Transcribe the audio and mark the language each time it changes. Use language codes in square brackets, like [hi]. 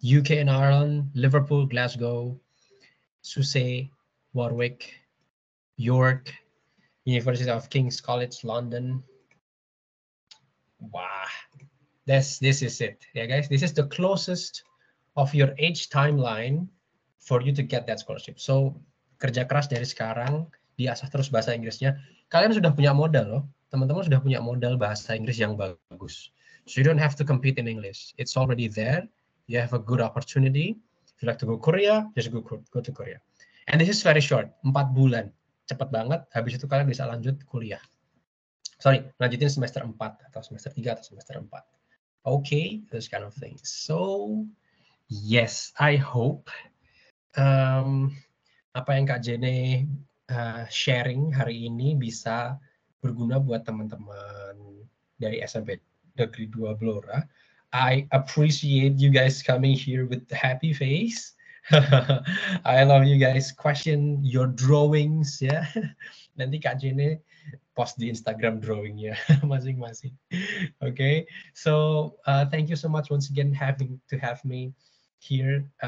[en] UK and Ireland, Liverpool, Glasgow, Sussex, Warwick, York, University of King's College, London. Wow, this is it. Yeah, guys, this is the closest of your age timeline for you to get that scholarship. [id] So, kerja keras dari sekarang, diasah terus bahasa Inggrisnya. Kalian sudah punya modal loh. Teman-teman sudah punya modal bahasa Inggris yang bagus. [en] So you don't have to compete in English. It's already there. You have a good opportunity. If you like to go Korea, just go to Korea. And this is very short, [id] 4 bulan. Cepat banget, habis itu kalian bisa lanjut kuliah. [en] Sorry, [id] lanjutin semester 4 atau semester 3 atau semester 4. [en] Okay, those kind of things. So, yes, I hope [id] apa yang Kak Jene sharing hari ini bisa berguna buat teman-teman dari SMP Negeri 2 Blora. [en] I appreciate you guys coming here with a happy face. I love you guys. Question your drawings [id] ya. Nanti Kak Jene post di Instagram drawingnya masing-masing. [en] Okay, so thank you so much once again to have me here.